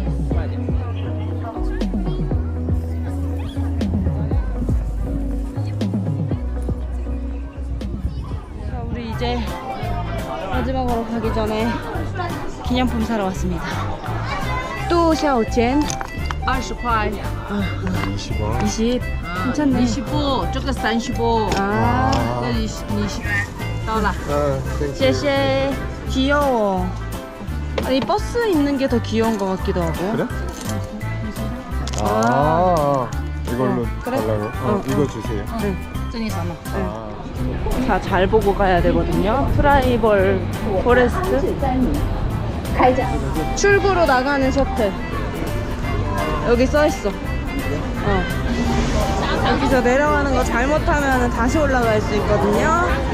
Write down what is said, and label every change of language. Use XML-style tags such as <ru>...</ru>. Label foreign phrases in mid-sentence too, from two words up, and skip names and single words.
<ko>자, 우리 이제 마지막으로 가기 전에 기념품 사러 왔습니다. 또 샤오첸</ko> <zh>20块，</zh> <ko>20원. 20. 괜찮네.</ko> <zh>25，这个35，</zh> <ko>아,</ko> <zh>这里20到了。</zh> <ko>쉐쉐. 귀여워. 아니, 버스 있는 게 더 귀여운 것 같기도 하고. 그래? 아, 이걸로 그래? 달라고? 이거 주세요.</ko> <zh>这里什么？</zh> <ko>자, 잘 보고 가야 되거든요. 프라이벌 포레스트. 출구로 나가는 셔틀. 여기 써있어. 여기서 내려가는 거 잘못하면 다시 올라갈 수 있거든요.</ko>